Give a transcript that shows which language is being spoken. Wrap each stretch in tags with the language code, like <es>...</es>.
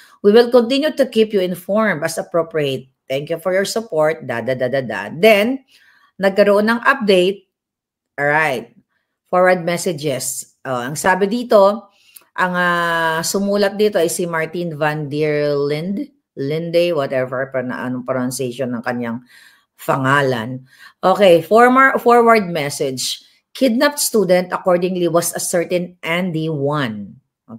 <en>We will continue to keep you informed as appropriate. Thank you for your support.</en> <tl>Then, nagkaroon ng update. Alright. Forward messages. Ang sabi dito, ang sumulat dito ay si Martin van der Linde, whatever, anong pronunciation ng kanyang pangalan.</tl> <en>Okay, forward message. Kidnapped student accordingly was a certain Andy 1.</en>